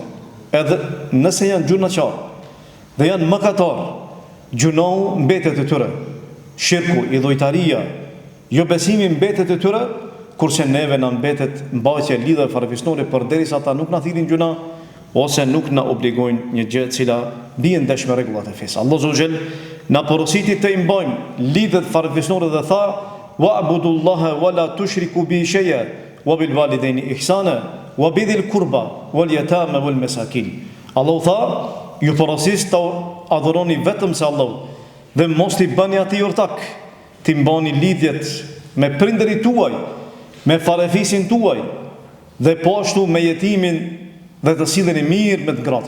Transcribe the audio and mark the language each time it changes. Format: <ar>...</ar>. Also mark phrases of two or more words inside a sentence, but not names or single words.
<sq>Edhe nëse janë gjunaqar dhe janë mëkatar, gjunohu mbetet e tyre, shirku, idhujtaria, jo besimi mbetet e tyre, kurse neve na mbetet mbajtja e lidhjeve farafisnore përderisa ata nuk na thirrin gjuna ose nuk na obligojnë një gjë e cila bien dash me rregullat e fesë. Allahu Azza na porositi të I mbajmë lidhjet farafisnore dhe tha:</sq> <ar>"واعبدوا الله ولا تشركوا به شيئا وبالوالدين إحسانا وبذي القربى واليتامى والمساكين."</ar> <sq>Allahu tha: "Ju porosis të adhuroni vetëm se Allahu dhe mos I bëni atij ortak, ti mbani lidhjet me prindërit tuaj, me farafisin tuaj dhe po ashtu me jetimin dhe të silleni mirë me të gratin."</sq>